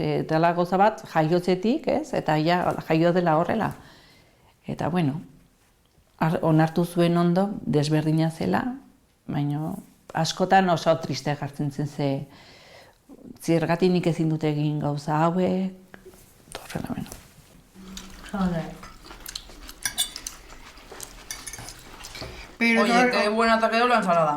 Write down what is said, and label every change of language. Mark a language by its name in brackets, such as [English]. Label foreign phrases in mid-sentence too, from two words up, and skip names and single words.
[Basque] Dela gauza bat jaiotzetik, ez? Eta ja jaio dela horrela. Eta, bueno, onartu zuen ondo desberdina zela, baina askotan oso triste jartzen zen ze zergatik nik ezin dut egin gauza hauek, horrela, bueno. [Spanish] Oye, qué buena te ha quedado la ensalada.